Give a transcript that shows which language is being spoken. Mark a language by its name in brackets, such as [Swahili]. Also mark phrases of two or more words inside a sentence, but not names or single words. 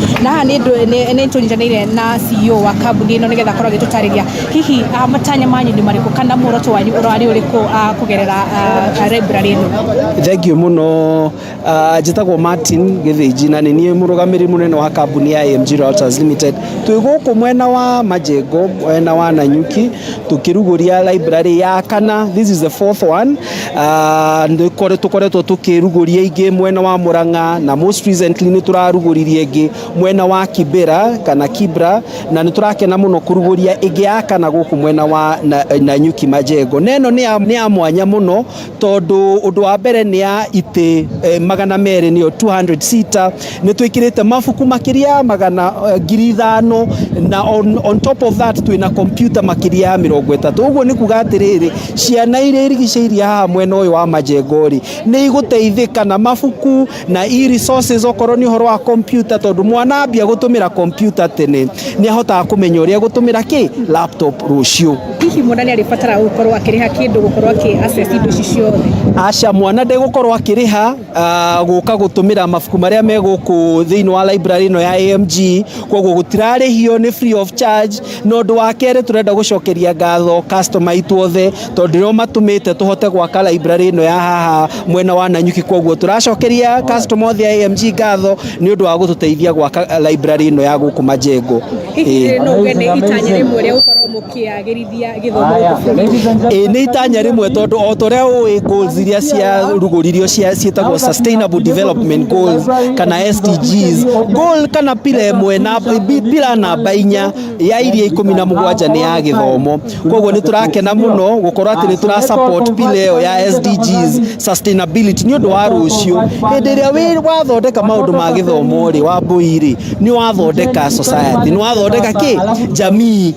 [Kikuyu] na nĩ tũnyitanĩire na CEO wa kambuni ĩno nĩgetha korwo agĩtũtarĩria hihi matanya manyu nĩ marĩkũ kana muoroto wanyu ũrarĩ ũrĩkũ kũgerera library ĩno. Thengiũ mũno. Njĩtagwo Martin Gĩthĩnji na nĩ niĩ mũrũgamĩrĩri mũnene wa kambuni ya AMG Realtors Limited. Twĩ gũkũ mwena wa Majengo, mwena wa Nanyuki, tukĩrugũria library ya kana. [English] This is the fourth one. [Kikuyu] Tũkoretwo tukĩrugũria ingĩ mwena wa Murang'a na [English] most recently [Kikuyu] nĩ tũrarugũririe ingĩ mwena wa Kibera kana Kibra, na nĩ tũrakena mũno kũrugũria ingĩ ya kana gũkũ mwena wa Nanyuki Majengo. Neno nĩ ya mwanya mũno tondũ ũndũ wa mbere nĩ ya itĩ 200 nĩyo 200 seater. Nĩ twĩkĩrĩte mabuku makĩria 500 na [English] on top of that [Kikuyu] twĩna computer makĩria ya 30. Ũguo nĩ kuga atĩrĩrĩ, ciana iria irigicĩirie haha mwena ũyũ wa Majengo rĩ nĩ igũteithĩka na mabuku na e-resources okorwo nĩ ũhoro wa computer, tondũ mwana ambia gũtũmĩra computer tene nĩ ahotaga kũmenya ũrĩa gũtũmĩra laptop rũciũ. Hihi mwana nĩ arĩbatara gũkorwo akĩrĩha kĩndũ gũkorwo access indo ici ciothe? Aca, mwana ndegũkorwo akĩrĩha gũka gũtũmĩra mabuku marĩa me gũkũ thĩinĩ wa library ĩno ya AMG, koguo gũtirarĩhio, nĩ [English] free of charge. [Kikuyu] Na ũndũ wa kerĩ tũrenda gũcokeria ngatho customer itu othe tondũ nĩo matũmĩte tũhote gwaka library ĩno ya haha mwena wa Nanyuki, koguo tũracokeria customer othe ya AMG ngatho nĩ ũndũ wa gũtũteithia gwaka library ĩno ya gũkũ Majengo. Hihi no uge nĩ itanya rĩmwe rĩa gũkorwo mũkĩagĩrithia gĩthomo gũkũ? Nĩ itanya rĩmwe tondũ o torĩa ũĩ goals iria cia rugũririo ciĩtagwo [English] sustainable development goals [Kikuyu] kana SDGs. Goal kana pila ĩmwe na pila namba 4 ya iria 17 nĩ ya gĩthomo. Koguo nĩ turakena mũno gũkorwo atĩ nĩ tura support pila ĩyo ya SDGs sustainability nĩ ũndũ wa rũciũ. Hĩndĩ ĩrĩa wathondeka maũndũ ma gĩthomo rĩ wa mbui rĩ nĩ wathondeka society, nĩ wathondeka jamii.